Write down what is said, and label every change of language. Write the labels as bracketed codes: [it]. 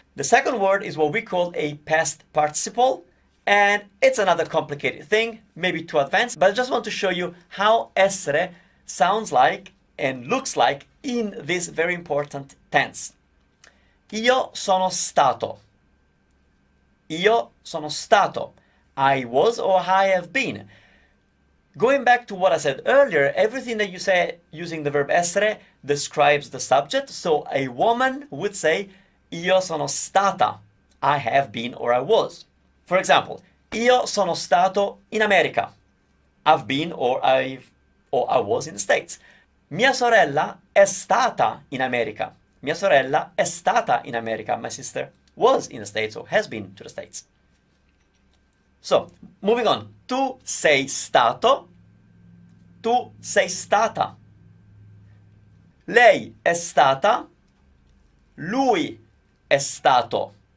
[en] The second word is what we call a past participle. And it's another complicated thing, maybe too advanced, but I just want to show you how essere sounds like and looks like in this very important tense. [it] Io sono stato. Io sono stato. [en] I was or I have been. Going back to what I said earlier, everything that you say using the verb essere describes the subject. So a woman would say, [it] io sono stata. [en] I have been or I was. For example, [it] io sono stato in America. [en] I've been or I was in the States. [it] Mia sorella è stata in America. Mia sorella è stata in America. [en] My sister was in the States or has been to the States. So, moving on. [it] Tu sei stato. Tu sei stata. Lei è stata. Lui è stato.